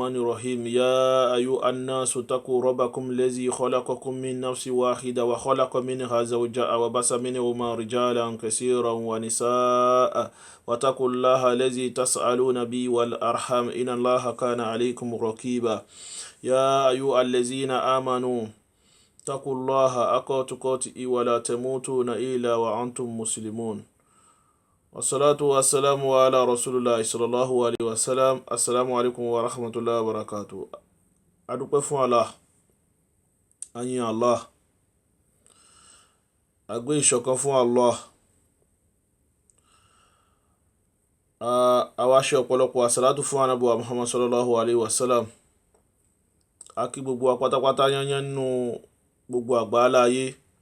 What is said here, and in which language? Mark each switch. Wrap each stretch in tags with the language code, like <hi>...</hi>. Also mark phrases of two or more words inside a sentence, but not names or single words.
<ar>الرحمن الرحيم يا أيها الناس اتقوا ربكم الذي خلقكم من نفس واحدة وخلق منها زوجها وبث منهما رجالا كثيرا ونساء واتقوا الله الذي تسألون به والأرحام إن الله كان عليكم رقيبا يا أيها الذين آمنوا اتقوا الله حق تقاته ولا تموتون إلا وأنتم مسلمون والصلاة والسلام على رسول الله صلى الله عليه وسلم. السلام عليكم ورحمة الله وبركاته.</ar> <yo>Adúpẹ́ fún Allah, a yìn Allah, a gbé ìṣọ̀kan fún Allah, a wá ṣe ọ̀pọ̀lọpọ̀ àsàlátù fún ànábì wa Muhammad</yo> <ar>صلى الله عليه وسلم.</ar> <yo>A kí gbogbo wa pátápátá yányán nínú gbogbo àgbáláyé.</yo>